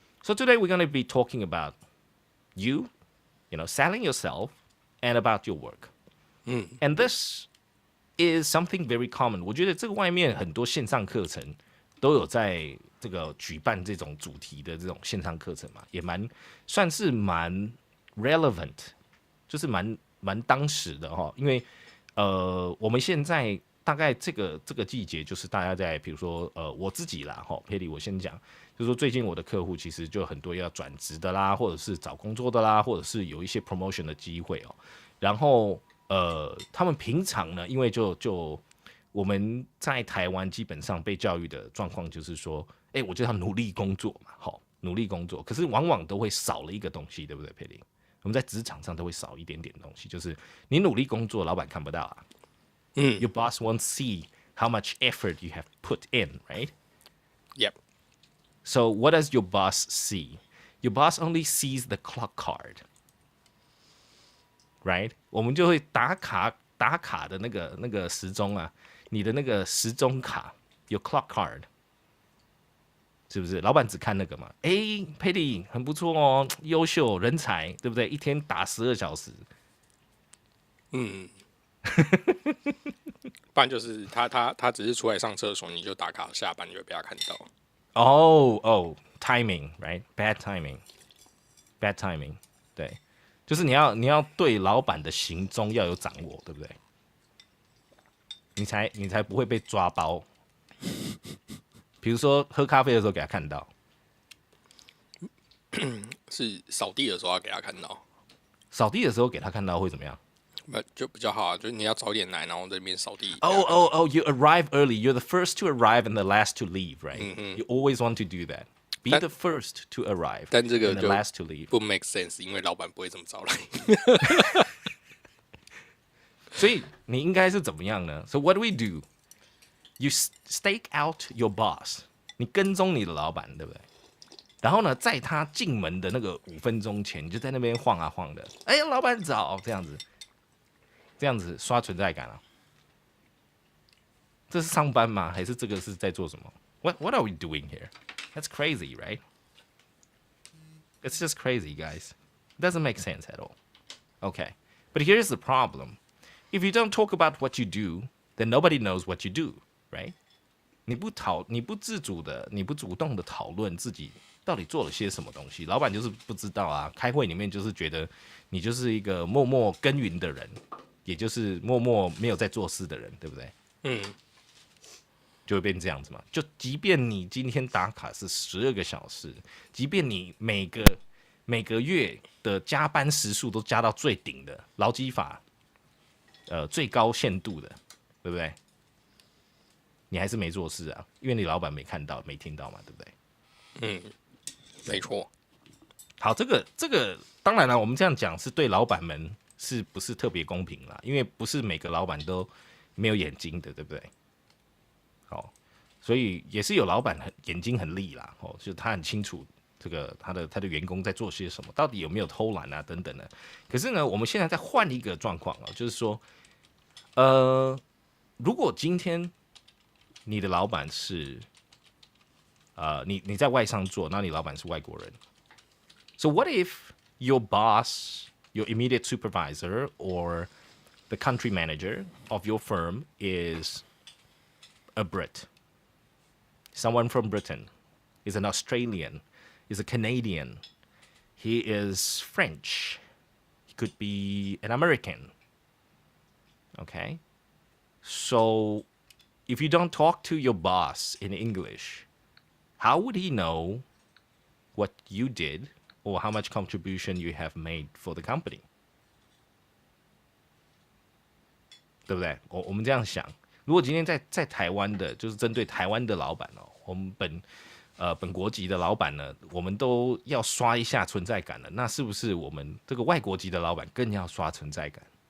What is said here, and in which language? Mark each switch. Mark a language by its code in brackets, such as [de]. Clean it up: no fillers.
[en] So today we're going to be talking about you know, selling yourself and about your work. And this is something very common. [zh] 我觉得这个外面很多线上课程都有在这个举办这种主题的这种线上课程嘛，也算是蛮 relevant， 就是蛮当时的哈。因为我们现在大概这个季节，就是大家在比如说我自己啦哈，佩里我先讲，就是说最近我的客户其实就很多要转职的啦，或者是找工作的啦，或者是有一些 promotion 的机会哦，然后。他们平常呢，因为就我们在台湾基本上被教育的状况就是说，我就要努力工作嘛，好，努力工作。可是往往都会少了一个东西，对不对，佩林？我们在职场上都会少一点点东西，就是你努力工作，老板看不到啊。 [en] Your boss won't see how much effort you have put in, right? Yep. So what does your boss see? [zh] Your boss only sees the clock card. Right， 我们就会打卡的那个时钟啊，你的那个时钟卡有 clock card， 是不是？老板只看那个嘛？佩蒂很不错哦，优秀人才，对不对？一天打12小时。不然就是他只是出来上厕所，你就打卡，下班就会被他看到。 [en] timing right bad timing， 对。 [zh] 就是你要对老板的行踪要有掌握，对不对？你才不会被抓包。比如说喝咖啡的时候给他看到，是扫地的时候要给他看到。扫地的时候给他看到会怎么样？就比较好啊，就是你要早点来，然后这边扫地。 [en] You arrive early. You're the first to arrive and the last to leave, right? You always want to do that.Be the first to arrive, [zh] 但这个 [en] and the last to leave. [zh] 不 make sense， 因为老板不会这么早来。所以你应该是怎么样呢？ [en] So what do we do? You stake out your boss. [zh] 你跟踪你的老板，对不对？然后呢，在他进门的那个5分钟前，你就在那边晃啊晃的。老板早，这样子刷存在感啊。这是上班吗？还是这个是在做什么？ [en] What are we doing here?That's crazy, right? It's just crazy, guys. It doesn't make sense at all. Okay, but here's the problem. If you don't talk about what you do, then nobody knows what you do, right? [zh] 你不自主的，你不主动的讨论自己到底做了些什么东西，老板就是不知道啊。开会里面就是觉得你就是一个默默耕耘的人，也就是默默没有在做事的人，对不对？就会变这样子嘛。就即便你今天打卡是12个小时，即便你每个月的加班时数都加到最顶的劳基法最高限度的，对不对？你还是没做事啊，因为你老板没看到、没听到嘛，对不对？没错。好，这个当然了，我们这样讲是对老板们是不是特别公平啦？因为不是每个老板都没有眼睛的，对不对？好，所以也是有老板眼睛很利啦，就是他很清楚这个他的员工在做些什么，到底有没有偷懒啊等等的。可是呢，我们现在再换一个状况啊，就是说，如果今天你的老板是 [en] 你在外商做，那你老板是外国人，So what if your boss, your immediate supervisor, or the country manager of your firm is a Brit, someone from Britain, is an Australian, is a Canadian, he is French, he could be an American. Okay? So if you don't talk to your boss in English, how would he know what you did or how much contribution you have made for the company? [zh] 对不对？我们这样想，如果今天在台湾的，就是针对台湾的老板哦，我们本国籍的老板呢，我们都要刷一下存在感了，那是不是我们这个外国籍的老板更要刷存在感？